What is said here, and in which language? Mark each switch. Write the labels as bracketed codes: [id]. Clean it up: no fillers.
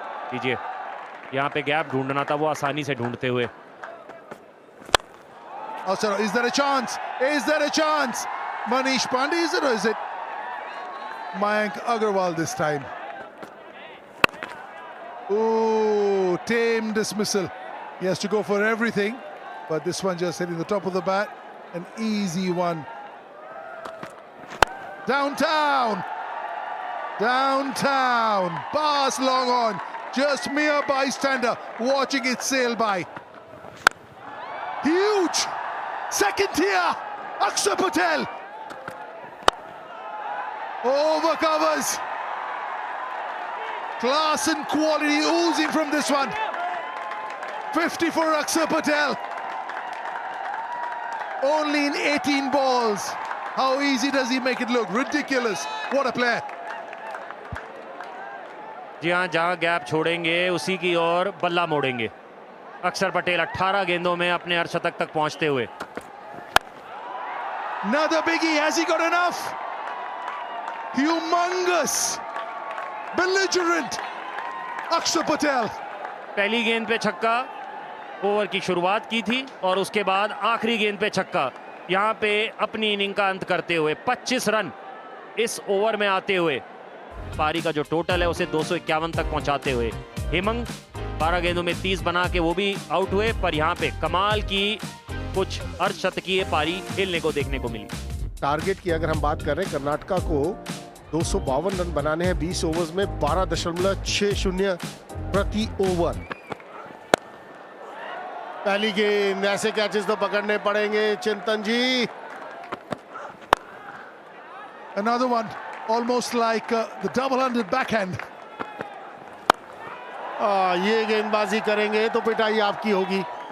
[hi] कीजिए, यहाँ पे गैप ढूंढना था, वो आसानी से ढूंढते हुए। [en] Oh, sorry. Is there a chance? Is there a chance? Manish Pandey, is it, or is it Mayank Agarwal this time? Ooh, tame dismissal. He has to go for everything, but this one just hitting the top of the bat. An easy one. Downtown. Downtown. Pass long on. Just mere bystander watching it sail by. Huge. Second tier. Akshar Patel. Over covers. Class and quality oozing from this one. 50 for Akshar Patel. Only in 18 balls. How easy does he make it look? Ridiculous. What a player. [hi] जी हाँ, जहाँ gap छोड़ेंगे उसी की ओर बल्ला मोड़ेंगे। अक्षर पटेल 18 गेंदों में अपने अर्धशतक तक पहुंचते हुए। [en] Another biggie. Has he got enough? Humongous. Belligerent. Akshar Patel. [hi] पहली गेंद पे छक्का ओवर की शुरुआत की थी और उसके बाद आखिरी गेंद पे छक्का। यहाँ पे अपनी इनिंग का अंत करते हुए 25 रन इस ओवर में आते हुए पारी का जो टोटल है उसे 251 तक पहुंचाते हुए हेमंग 12 गेंदों में 30 बना के वो भी आउट हुए, पर यहाँ पे कमाल की कुछ अर्धशतकीय पारी खेलने को देखने को मिली। टारगेट की अगर हम बात कर रहे हैं, कर्नाटका को 252 रन बनाने हैं 20 ओवर्स में 12.60 प्रति ओवर। पहली गेंद, ऐसे कैचेस तो पकड़ने पड़ेंगे चिंतन जी। [en] Another one, almost like the double-handed backhand. [hi] ये गेंदबाजी करेंगे तो पिटाई आपकी होगी।